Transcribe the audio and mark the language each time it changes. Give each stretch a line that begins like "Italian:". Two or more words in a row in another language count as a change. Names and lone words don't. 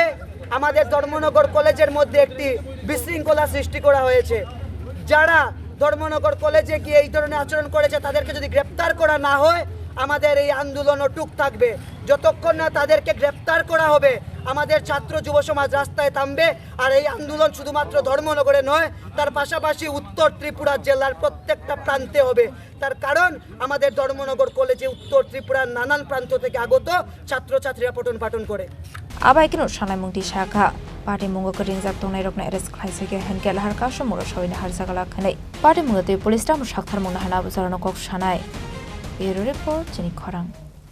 Bangla: আমাদের ধর্মনগর কলেজের মধ্যে একটি বিশৃঙ্খলা সৃষ্টি করা হয়েছে যারা ধর্মনগর কলেজে গিয়ে এই ধরনের আচরণ করেছে তাদেরকে যদি গ্রেফতার করা না হয় আমাদের এই আন্দোলন অটুট থাকবে যতক্ষণ না তাদেরকে গ্রেফতার করা হবে আমাদের ছাত্র যুব সমাজ রাস্তায় থামবে আর এই আন্দোলন শুধুমাত্র ধর্মনগরে নয় তার পাশাপাশি উত্তর ত্রিপুরা জেলার প্রত্যেকটা প্রান্তে হবে তার কারণ আমাদের ধর্মনগর কলেজে উত্তর ত্রিপুরার নানান প্রান্ত থেকে আগত ছাত্রছাত্রীরা পঠন পাঠন করে
Kok Borok: আবাইকিনো সানাইমুংটি শাখা Patimung Khorang tongnai rokna arrest khlaijak henke Lahar Kasumung rasaini harjakla khani Patimung te police tam shakthar mungna hana buzarno kok shanai
English: Bureau report
Kok Borok: Chini Khorang